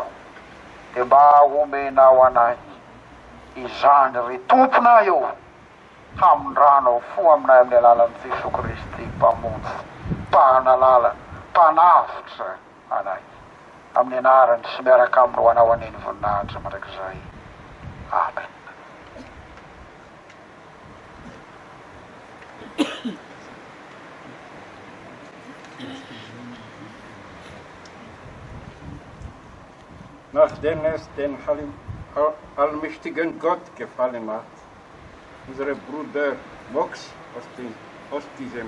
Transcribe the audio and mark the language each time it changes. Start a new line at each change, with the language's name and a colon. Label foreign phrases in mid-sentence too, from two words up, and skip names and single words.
Malagasy: Dia mba omenao anay izany ry tomponay eo hamondrano fo aminay amin'ny alalan'i Jesosy Kristy mpamonjy, mpanalala, mpanavitra anay. Amin'ny anarany sy miaraka aminy ho anao aneny voninahitra mandrakizay. Amen.
German: Nachdem es den allmächtigen Gott gefallen hat, unsere Bruder Mox aus diesem